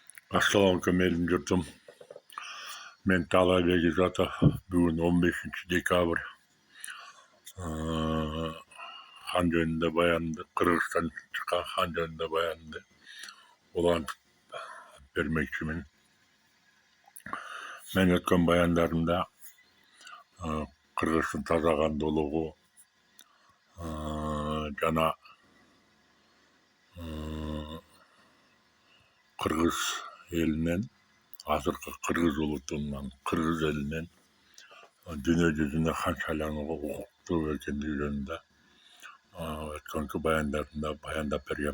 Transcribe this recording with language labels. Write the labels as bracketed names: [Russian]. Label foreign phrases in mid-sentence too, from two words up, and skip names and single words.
[Kyrgyz] Ассаламуалейкум элин журтум. Мен Таалайбек Изатов. Бүгүн 15 декабр. Han жөнүндө баянды, Кыргызстан чыккан хан жөнүндө баянды улантып бермекчимин. Men өткөн баяндарымда Кыргыздын таза кандуулугу жана Кыргыз элинен, азыркы Кыргыз улутунан, Кыргыз элинен дүйнө жүзүнө хан шайланууга укуктуу экендиги жөнүндө өткөнкү баяндарымда баяндап бергем.